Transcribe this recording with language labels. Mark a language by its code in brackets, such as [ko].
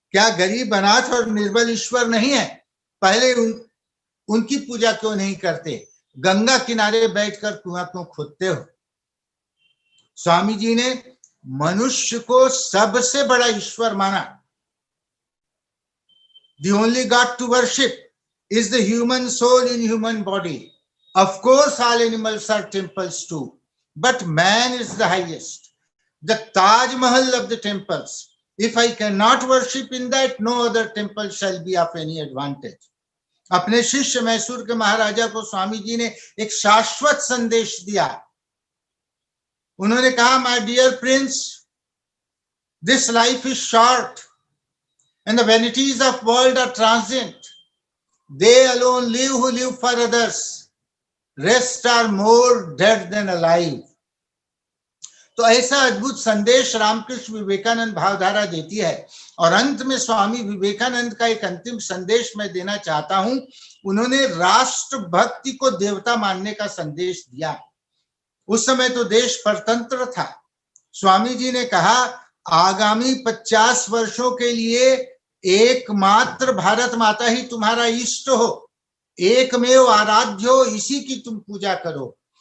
[hi] क्या गरीब, अनाथ और निर्बल ईश्वर नहीं है? पहले उनकी पूजा क्यों नहीं करते? गंगा किनारे बैठकर कुआं क्यों खोदते हो? स्वामी जी ने मनुष्य को सबसे बड़ा ईश्वर माना। [en] The only God to worship is the human soul in human body. Of course, all animals are temples too, but man is the highest, the Taj Mahal of the temples. If I cannot worship in that, no other temple shall be of any advantage. [hi] अपने शिष्य मैसूर के महाराजा को स्वामी जी ने एक शाश्वत संदेश दिया। उन्होंने कहा, [en] My dear prince, this life is short and the vanities of world are transient. They alone live who live for others. Rest are more dead than alive. [hi] तो ऐसा अद्भुत संदेश रामकृष्ण विवेकानंद भावधारा देती है। और अंत में स्वामी विवेकानंद का एक अंतिम संदेश मैं देना चाहता हूं। उन्होंने राष्ट्र भक्ति को देवता मानने का संदेश दिया। उस समय तो देश परतंत्र था। स्वामी जी ने कहा, आगामी 50 वर्षों के लिए एकमात्र भारत माता ही तुम्हारा इष्ट हो, एकमेव आराध्य हो, इसी की तुम पूजा करो।